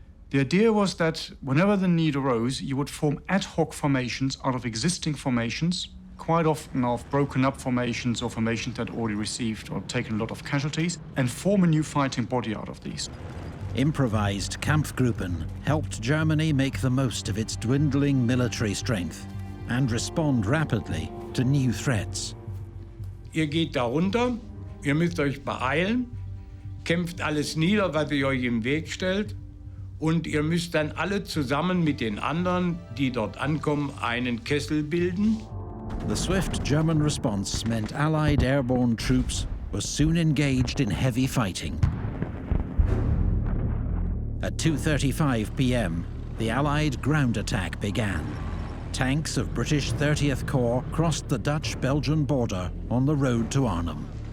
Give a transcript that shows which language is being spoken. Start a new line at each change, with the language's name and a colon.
English: The idea was that whenever the need arose, you would form ad hoc formations out of existing formations, quite often of broken up formations or formations that already received or taken a lot of casualties, and form a new fighting body out of these. Improvised Kampfgruppen helped Germany make the most of its dwindling military strength and respond rapidly to new threats.
German: Ihr geht da runter, ihr müsst euch beeilen, kämpft alles nieder, was ihr euch im Weg stellt, und ihr müsst dann alle zusammen mit den anderen, die dort ankommen, einen Kessel bilden.
English: The swift German response meant Allied airborne troops were soon engaged in heavy fighting. At 2:35 p.m, the Allied ground attack began. Tanks of British 30th Corps crossed the Dutch-Belgian border on the road to Arnhem.